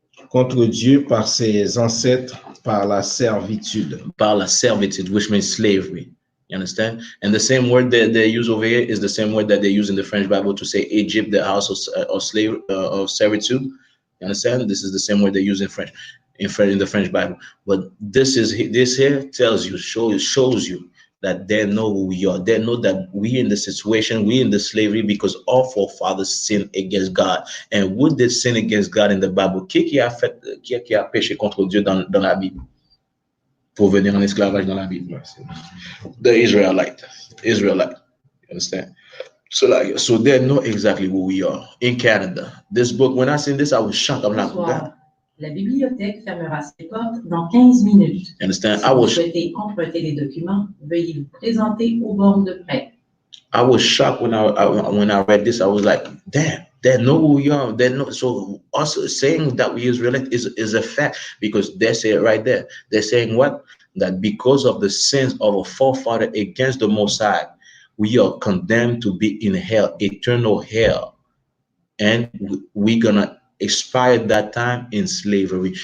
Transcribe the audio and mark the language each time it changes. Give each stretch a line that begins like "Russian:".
French: Contre Dieu par ses ancêtres, par la servitude. Par la servitude,
English: which means slavery. You understand? And the same word that they use over here is the same word that they use in the French Bible to say Egypt, the house of slavery, of servitude. You understand? This is the same word they use in French, in the French Bible. But this here tells you, shows you that they know who we are. They know that we in the situation, we in the slavery because our forefathers sinned against God. And would they sin against God in the Bible?
French: Qui a péché contre Dieu dans la Bible? Pour venir en esclavage dans la Bible.
English: The Israelite. You understand? So they know exactly who we are in Canada. This book, when I seen this, I was shocked. I'm like, that.
French: La bibliothèque fermera ses portes dans 15 minutes.
English: Understand?
French: Si vous souhaitez emprunter les documents, veuillez vous présenter au bord de près.
English: I was shocked when when I read this. I was like, damn, they know who we are. They know. So also saying that we Israelite is a fact because they say it right there. They're saying what? That because of the sins of a forefather against the Most High, we are condemned to be in hell, eternal hell, and we're gonna expire that time in slavery.